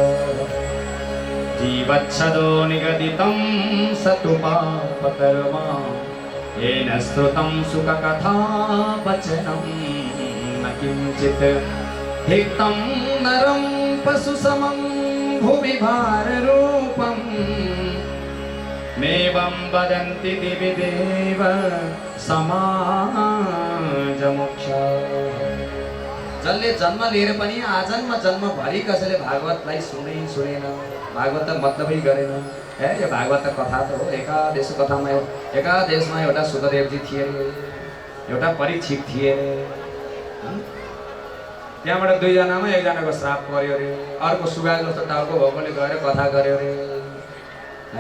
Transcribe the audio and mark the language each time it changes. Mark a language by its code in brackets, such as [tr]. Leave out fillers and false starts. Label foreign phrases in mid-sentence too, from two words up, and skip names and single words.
[sa] जीवच्छदो निगदितं सतु पापकर्मा येन श्रुतं सुखकथा वचनं न किञ्चित् हितं नरं पशुसमं भुवि भाररूपं नेवं वदन्ति दिवि देव समाजमुख्या। [ne] जसले जन्म लिएर पनि आजन्म जन्मभरि कसैले भागवतलाई सुनेन, भागवत त मतलबै गरेन। यो भागवत कथा त हो। एकादेश कथामा एकादेशमा एउटा सुखदेवजी थिए अरे, एउटा परीक्षित थिए अरे। त्यहाँबाट दुईजनामा एकजनाको श्राप पर्यो अरे, अर्को सुगा जस्तो टाउको भएकोले गएर कथा गर्यो अरे, होइन?